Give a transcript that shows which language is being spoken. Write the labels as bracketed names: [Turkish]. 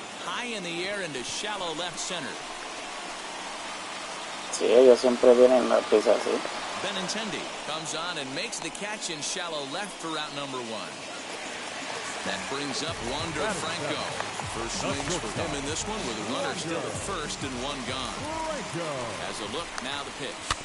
[English] high in the air into shallow left center. [Spanish] Sí, ellos siempre tienen la prisa así. [English] Benintendi comes on and makes the catch in shallow left for route number 1. That brings up Wander Franco. First swings for him in this one with a runner still at first and one gone. Has a look, now the pitch.